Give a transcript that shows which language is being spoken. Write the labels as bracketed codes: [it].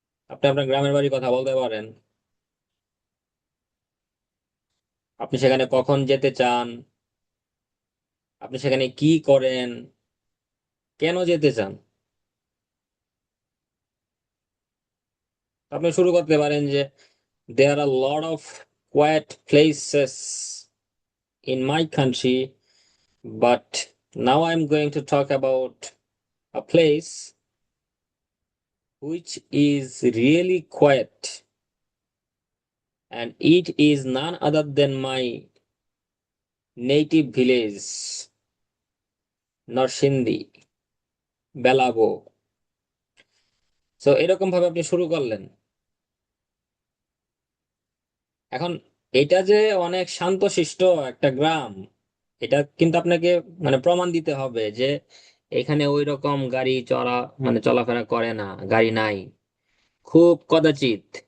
[bn] আপনি আপনার গ্রামের বাড়ির কথা বলতে পারেন, আপনি সেখানে কখন যেতে চান, আপনি সেখানে কি করেন, কেন যেতে চান। আপনি শুরু করতে পারেন যে [en] there are a lot of quiet places in my country, but now I'm going to talk about a place which is really quiet, and it is none other than my native village, Narsingdi, Belabo. [bn] So এরকম ভাবে আপনি শুরু করলেন। এখন এটা যে অনেক শান্তশিষ্ট একটা গ্রাম, এটা কিন্তু আপনাকে মানে প্রমাণ দিতে হবে যে এখানে ওই রকম গাড়ি চলাফেরা করে না, গাড়ি নাই, খুব কদাচিৎ।